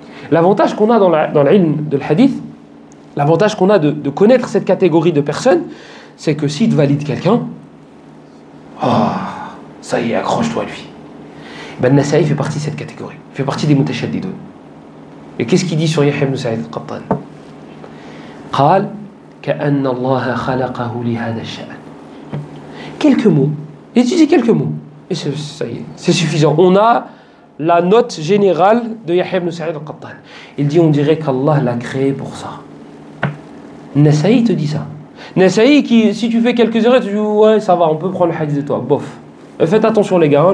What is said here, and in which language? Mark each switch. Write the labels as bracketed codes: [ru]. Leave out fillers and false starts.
[fr] L'avantage qu'on a dans l'ilm de l'hadith, l'avantage qu'on a de connaître cette catégorie de personnes, c'est que s'il te valide quelqu'un, ça y est, accroche-toi à lui. Ben, Nasa'i fait partie de cette catégorie. Il fait partie des mutashaddidoun. Et qu'est-ce qu'il dit sur Yahya ibn Sa'id al-Qattan? [ar] قال كأن الله خلقه لهذا الشأن. [fr] Quelques mots. Il étudie quelques mots. Et ça y est, c'est suffisant. On a la note générale de Yahya ibn Sa'id al-Qattan. Il dit, on dirait qu'Allah l'a créé pour ça. Nasa'i te dit ça. Nasa'i, qui, si tu fais quelques erreurs, tu dis, ouais, ça va, on peut prendre le hadith de toi. Bof. Faites attention les gars, hein.